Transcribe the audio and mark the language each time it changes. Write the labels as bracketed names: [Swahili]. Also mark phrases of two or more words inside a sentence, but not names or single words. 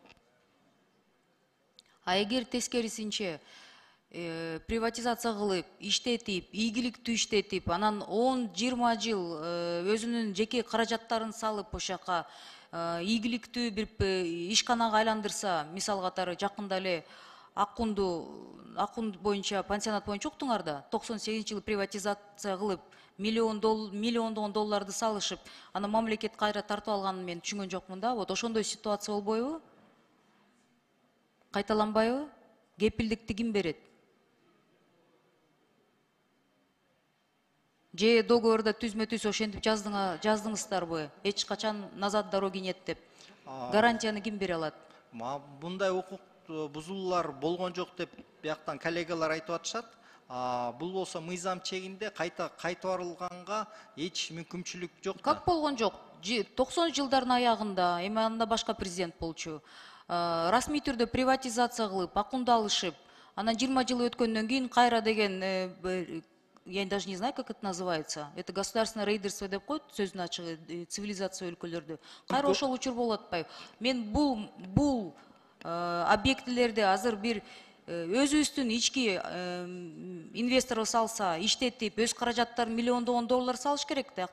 [Kyrgyz] Эгер тескерисинче приватизация кылып, иштетип, ийгиликтүү иштетип, анан 10-20 жыл өзүнүн жеке каражаттарын салып ошака ийгиликтүү бир ишканага айландырса, мисал катары жакында эле Аккунд боюнча, пансионат боюнча уктуңарда, 98-жылы приватизация кылып, миллиондогон долларды салышып, анан мамлекет кайра тартып алганын мен түшүнгөн жокмун да. Вот ошондой ситуация болбойбу? Кайталанбайбы? Кепилдикти ким берет? Же договорда түзмө-түз ошентип жаздыңыздарбы? Эч качан [Russian] назад дороги нет [Kyrgyz] деп. Гарантияны ким бере алат? Мындай укук бузулуулар болгон жок деп бияктан коллегалар айтып атышат. Бул болсо мыйзам чегинде кайтарылганга эч мүмкүнчүлүк жок. Как болгон жок? 90 жылдардын аягында, эми анда башка президент болчу. Расмий түрдө приватизация кылып, Аккунду алышып, анан 20 жыл өткөндөн кийин кайра деген, [Russian] я даже не знаю, как это называется. Это государственное рейдерство [Kyrgyz] деп коет, сөзүн ачыгы, цивилизация өлкөлөрдө. Кайра ошол учур болуп атпайбы? Мен бул объектилерди азыр бир өзүбүздүн ички инвестор салса, иштетип, өз каражаттарын миллиондогон доллар салыш керек да.